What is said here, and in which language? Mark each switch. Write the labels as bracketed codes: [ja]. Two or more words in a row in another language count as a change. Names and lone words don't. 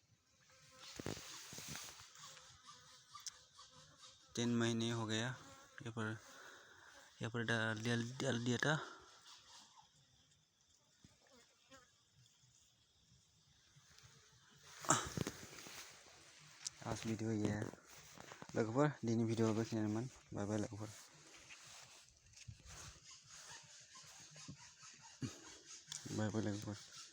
[hi] 3 महीने हो गया यहाँ पर डाल दिया था आज वीडियो ये है [brx] लोगोफोर दिनैनि भिडिअआ बेखिनियानोमोन बाय बाय लोगोफोर बाय बाय लोगोफोर